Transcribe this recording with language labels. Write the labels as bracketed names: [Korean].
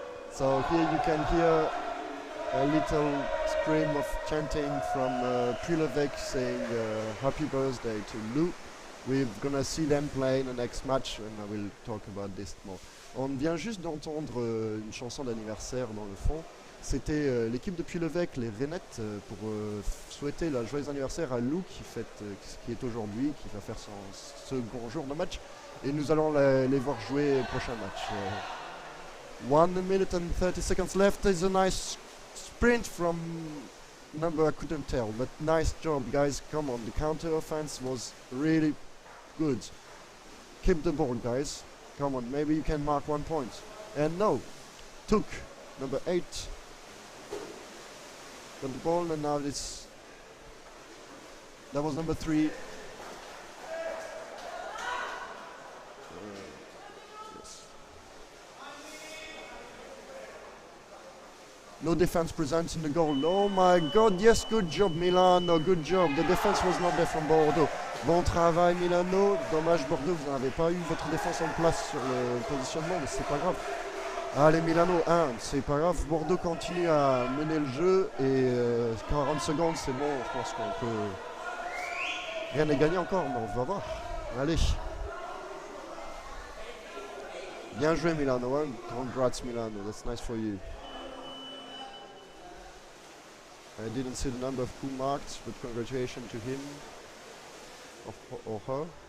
[English] So here you can hear a little scream of chanting from Puy L'Eveque saying happy birthday to Lou. We're gonna see them play in the next match and I will talk about this more. [French] On vient juste d'entendre une chanson d'anniversaire dans le fond. C'était l'équipe de Puy L'Eveque, les Rainettes, pour souhaiter la joyeux anniversaire à Lou qui est aujourd'hui, qui va faire son second jour de match. Et nous allons les voir jouer au prochain match. [English] 1 minute and 30 seconds left. Is a nice sprint from number I couldn't tell, but nice job, guys. Come on, the counter offense was really good. Keep the ball, guys. Come on, maybe you can mark 1 point. And no, took number 8. Got the ball, and now this. That was number 3. Yes. No defense present in the goal. Oh my God, yes, good job Milano, good job. The defense was not there from Bordeaux. [French] Bon travail Milano. Dommage Bordeaux, vous n'avez pas eu votre défense en place sur le positionnement, mais c'est pas grave. Allez Milano 1, c'est pas grave. Bordeaux continue à mener le jeu et 40 secondes, c'est bon. Je pense qu'on peut... Rien n'est gagné encore, mais on va voir. Allez. Bien joué Milano, hein? [English] Congrats Milano, that's nice for you. I didn't see the number of who marked, but congratulations to him or her.